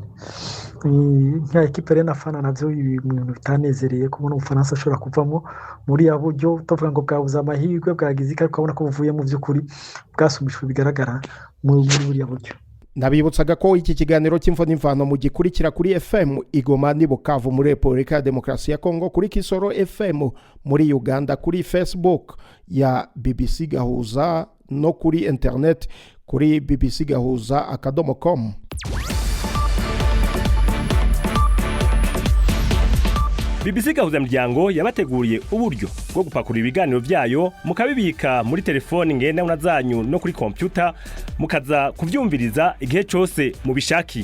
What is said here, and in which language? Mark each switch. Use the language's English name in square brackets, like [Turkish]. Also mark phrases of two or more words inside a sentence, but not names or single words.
[Rundi] Nka ekipe rero nafana navyo ibintu bitanezereye kubona Ubufaransa ashobora kuvamo muri ya buryo tuvuga ngo bwabuze amahirwe bwagize ariko ukabona ko buvuye mu by'ukuri bwasumbishwe bigaragara muri buriya buryo. [Kinyarwanda] Nabibutsaga ko iki kiganiro cy'imvo n'imvano mu gikurikira kuri FM Igoma ni Bukavu muri Repubulika ya Demokarasi ya Kongo, kuri Kisoro FM muri Uganda, kuri Facebook ya BBC Gahuza no kuri internet kuri bbcgahuza.com. [Rundi] BBC Gahuza Miryango yabateguriye uburyo bwo gupakurura ibiganiro byayo mukabibika muri telefone ngendanwa zanyu no kuri computer mukaza kuvyumviriza igihe cyose mubishakiye.